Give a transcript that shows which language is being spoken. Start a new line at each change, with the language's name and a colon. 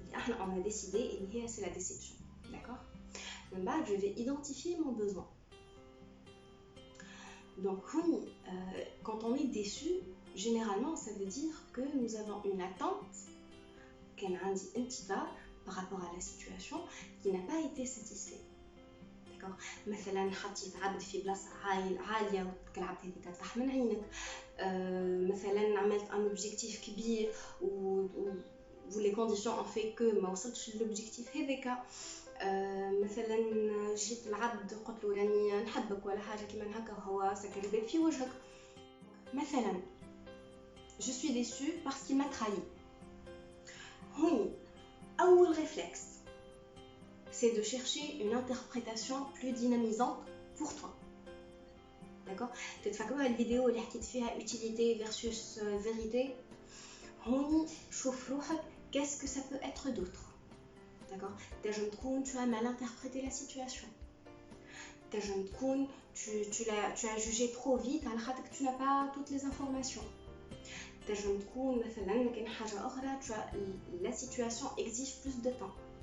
French: On a décidé et c'est la déception. D'accord?
Arabic: من بعد
French: je vais identifier mon besoin. Donc oui, quand on est déçu, généralement ça veut dire que nous avons une attente
Arabic: كان عندي انتظار
French: par rapport à la situation qui n'a pas été satisfait. D'accord?
Arabic: مثلا حطيت عبد في بلاصه عاليه والعبد هذيك طاح من عينك. مثلا عملت ان اوبجيكتيف كبير و
French: les conditions ont fait que
Arabic: ما وصلتش للوبجيكتيف هذاك. مثلا جيت العبد قلت له راني نحبك ولا حاجه كيما هكا وهو سكر الباب في وجهك. مثلا
French: je suis déçue parce qu'il m'a trahi.
Arabic: هوني اول
French: réflexe c'est de chercher une interprétation plus dynamisante pour toi. D'accord?
Arabic: تتفكروا الفيديو اللي حكيت فيها
French: utilité versus vérité.
Arabic: هوني شوف روحك
French: qu'est-ce que ça peut être d'autre. D'accord?
Arabic: تنجم تكون
French: tu as mal interprété la situation.
Arabic: تنجم تكون
French: tu as jugé trop vite
Arabic: على خاطر
French: tu n'as pas toutes les informations.
Arabic: تنجم تكون مثلا كاين حاجه اخرى
French: la situation exige plus de temps.